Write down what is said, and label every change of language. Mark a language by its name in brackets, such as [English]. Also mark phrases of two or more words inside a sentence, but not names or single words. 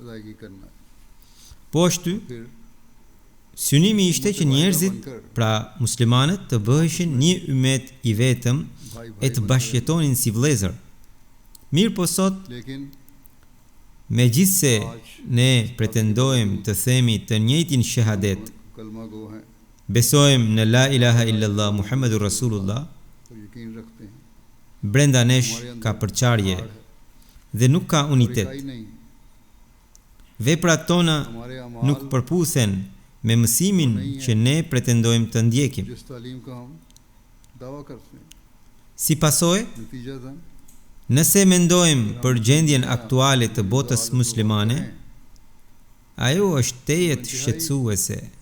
[Albanian] Po ashtu, synimi ishte që njerëzit, pra muslimanët, të bëheshin një ummet I vetëm e të bashkëjetonin si vëllezër. Mirë po sot, megjithse ne pretendojmë të themi të njëjtin shahadet, besojmë në [Arabic] لا إله إلا الله محمد رسول الله, [Albanian] brenda nesh ka përçarje dhe nuk ka unitet. Veprat tona nuk përputhen me mësimin që ne pretendojmë të ndjekim. Si pasojë, nëse mendojmë për gjendjen aktuale të botës muslimane, ajo është tejet shqetësuese.